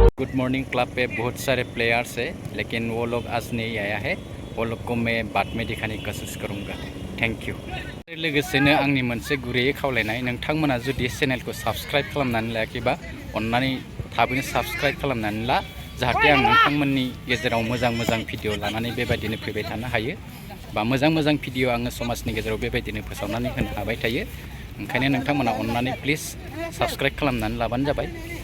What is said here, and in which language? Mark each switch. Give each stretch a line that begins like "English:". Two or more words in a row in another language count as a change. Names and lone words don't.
Hindi: गुड मॉर्निंग क्लब पे बहुत सारे प्लेयर्स है लेकिन वो लोग आज नहीं आया है वो लोग को मैं बाद में दिखाने की कोशिश करूँगा
English: thank you
Bodo: लोगोसेनो आंनि मोनसे गुरैयै खावलायनाय नोंथांमोना जुदि चेनेलखौ साबस्क्राइब खालामनानै लायाखैबा अन्नानै थाबैनो साबस्क्राइब खालामनानै ला जाहाथे आं नोंथांमोननि गेजेराव मोजां मोजां भिडिअ लानानै बेबायदिनो फैबाय थानो हायो बा मोजां मोजां भिडिअ आङो समाजनि गेजेराव बेबायदिनो फोसावनानै होनो हाबाय थायो ओंखायनो नोंथांमोना अन्नानै प्लिज साबस्क्राइब खालामनानै लाबानो जाबाय